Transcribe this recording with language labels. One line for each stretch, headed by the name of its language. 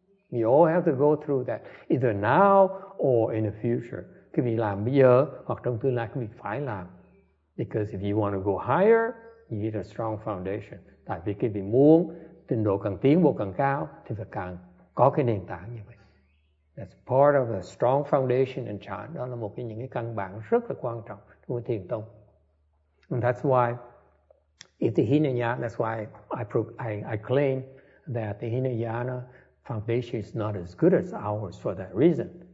English: You all have to go through that, either now or in the future.
Vietnamese: Cái vị làm bây giờ hoặc trong tương lai cái vị phải làm.
English: Because if you want to go higher, you need a strong foundation.
Vietnamese: Tại vì cái vị muốn trình độ càng tiến bộ càng cao thì phải càng có cái nền tảng như vậy.
English: That's part of a strong foundation in Chan.
Vietnamese: Đó là một những cái căn bản rất là quan trọng của thiền tông.
English: And that's why, if the Hinayana, that's why I claim that the Hinayana foundation is not as good as ours for that reason.